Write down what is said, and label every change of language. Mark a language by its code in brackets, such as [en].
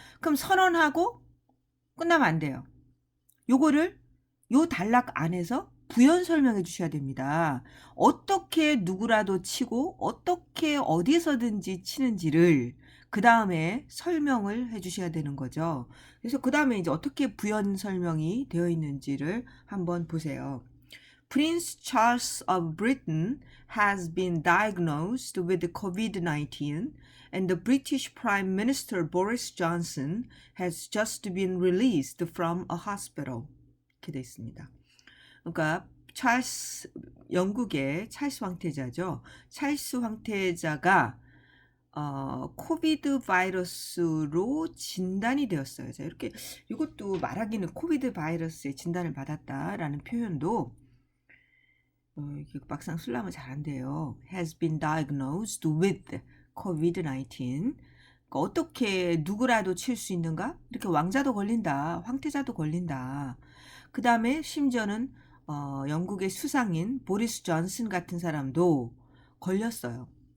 [ko] 그럼 선언하고 끝나면 안 돼요. 요거를 요 단락 안에서 부연 설명해 주셔야 됩니다. 어떻게 누구라도 치고 어떻게 어디서든지 치는지를 그 다음에 설명을 해 주셔야 되는 거죠. 그래서 그 다음에 이제 어떻게 부연 설명이 되어 있는지를 한번 보세요. [en] Prince Charles of Britain has been diagnosed with COVID-19 and the British Prime Minister Boris Johnson has just been released from a hospital. [ko] 이렇게 돼 있습니다. 그러니까 영국의 찰스 황태자죠. 찰스 황태자가 코비드 바이러스로 진단이 되었어요. 자, 이렇게 이것도 말하기는 코비드 바이러스에 진단을 받았다라는 표현도 이게 막상 쓰려면 잘 안 돼요. [en] has been diagnosed with COVID-19. [ko] 그러니까 어떻게 누구라도 칠 수 있는가? 이렇게 왕자도 걸린다. 황태자도 걸린다. 그 다음에 심지어는 영국의 수상인 보리스 존슨 같은 사람도 걸렸어요.